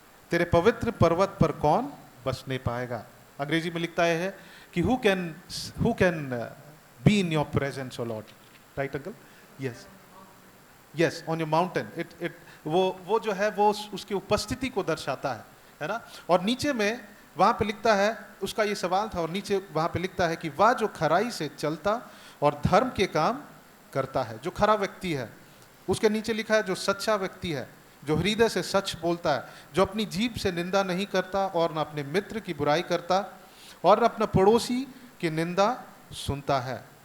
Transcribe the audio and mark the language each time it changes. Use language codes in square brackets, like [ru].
[hi] तेरे पवित्र पर्वत पर कौन बसने पाएगा? अंग्रेजी में लिखता है कि [en] who can be in your presence, O Lord, right uncle? Yes, on your mountain. [hi] वो जो है वो उसकी उपस्थिति को दर्शाता है ना। और नीचे में वहाँ पे लिखता है, उसका ये सवाल था, और नीचे वहाँ पे लिखता है कि वह जो खराई से चलता और धर्म के काम करता है। जो खरा व्यक्ति है, उसके नीचे लिखा है जो सच्चा व्यक्ति है, जो हृदय से सच बोलता है, जो अपनी जीभ से निंदा नहीं करता, और न अपने मित्र की बुराई करता, और न अपना पड़ोसी की निंदा सुनता है।